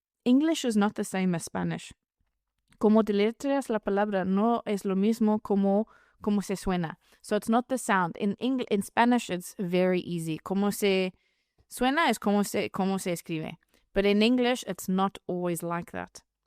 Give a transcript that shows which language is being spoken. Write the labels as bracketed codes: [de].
[en] English is not the same as Spanish. [es] Como deletreas la palabra no es lo mismo como se suena. [en] So it's not the sound. In Spanish, it's very easy. [es] Como se suena es como se escribe. [en] But in English, it's not always like that.